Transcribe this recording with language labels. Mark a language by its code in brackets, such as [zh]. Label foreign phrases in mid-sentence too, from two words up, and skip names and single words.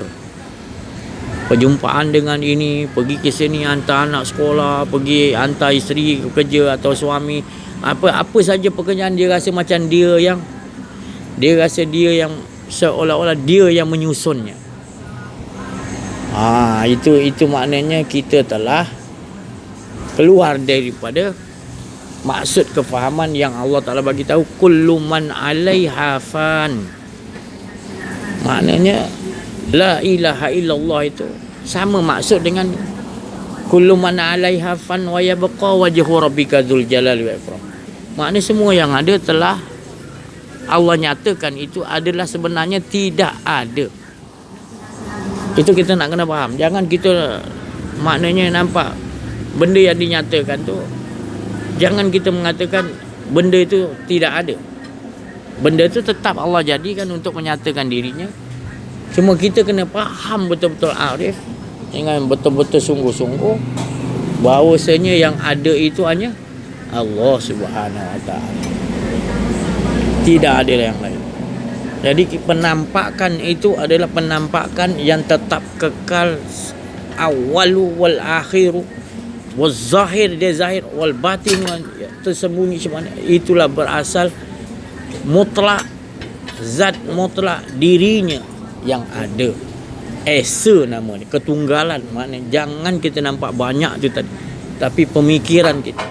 [ms] Perjumpaan dengan ini, pergi ke sini, hantar anak sekolah, pergi hantar isteri kerja atau suami, apa saja pekerjaan, dia rasa macam dia yang seolah-olah dia yang menyusunnya. Itu maknanya kita telah keluar daripada maksud kefahaman yang Allah Ta'ala bagi tahu, [ar] كل من عليها فان. [ms] Maknanya [ar] لا إله إلا الله [ms] itu sama maksud dengan [ar] كل من عليها فان ويبقى وجه ربك ذو الجلال والإكرام. [ms] Maknanya semua yang ada telah Allah nyatakan itu adalah sebenarnya tidak ada. Itu kita nak kena faham. Jangan kita maknanya nampak benda yang dinyatakan tu, jangan kita mengatakan benda itu tidak ada. Benda itu tetap Allah jadikan untuk menyatakan dirinya. Cuma kita kena faham betul-betul arif, dengan betul-betul sungguh-sungguh, bahawasanya yang ada itu hanya Allah [ar] سبحانه وتعالى. [ms] Tidak ada yang lain. Jadi penampakan itu adalah penampakan yang tetap kekal, [ar] الأول والآخر والظاهر, [ms] dia zahir, [ar] والباطن [ms] tersembunyi semana. Itulah berasal mutlak, zat mutlak dirinya yang ada. Esa nama ni, ketunggalan. Maknanya jangan kita nampak banyak tu tadi, tapi pemikiran kita.